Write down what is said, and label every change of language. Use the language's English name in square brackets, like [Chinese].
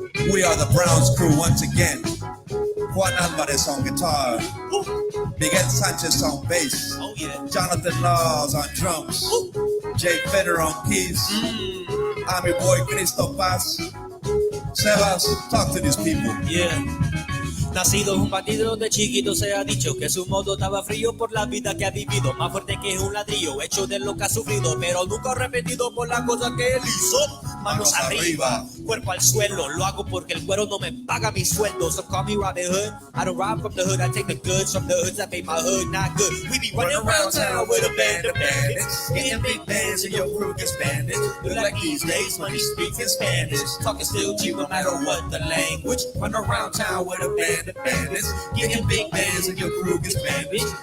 [English] We are the Browns crew once again, Juan Alvarez on guitar, Miguel Sanchez on bass, Oh yeah. Jonathan Laws on drums, Jay Feder on keys, I'm your boy Cristo Paz. Sebas, talk to these people. Yeah. [Spanish] Nacido un bandido de chiquito se ha dicho que su modo estaba frío por la vida que ha vivido, más fuerte que un ladrillo hecho de lo que ha sufrido, pero nunca arrepentido por la cosa que él hizo. Manos arriba, cuerpo al suelo, lo hago porque el cuero no me paga mi sueldo. [English] So call me Robin Hood, I don't rob from the hood, I take the goods from the hoods that made my hood not good. We be running around town with a band of bandits, getting big bands and your crew gets bandaged. Look like these days money speaking Spanish, talking still cheap no matter what the language. Run around town with a band of bandits, getting big bands and your crew gets bandaged.